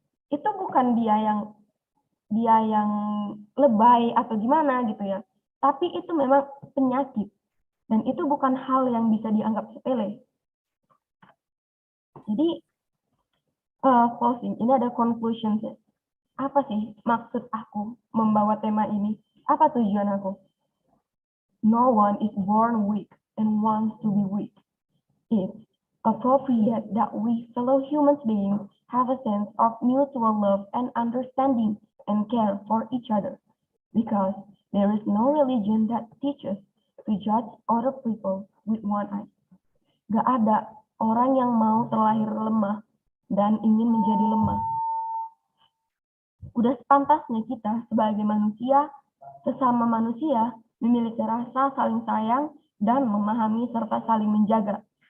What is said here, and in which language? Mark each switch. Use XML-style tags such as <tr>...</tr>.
<id>Itu bukan dia yang lebay atau gimana gitu ya. Tapi itu memang penyakit. Dan itu bukan hal yang bisa dianggap sepele. Jadi, closing, ini ada conclusion. Apa sih maksud aku membawa tema ini? Apa tujuan aku?</id> <en>No one is born weak and wants to be weak. It's appropriate that we fellow human beings have a sense of mutual love and understanding and care for each other. Because there is no religion that teaches to judge other people with one eye.</en> <id>Gak ada orang yang mau terlahir lemah dan ingin menjadi lemah. Udah sepantasnya kita sebagai manusia, sesama manusia, memiliki rasa saling sayang dan memahami serta saling menjaga.</id>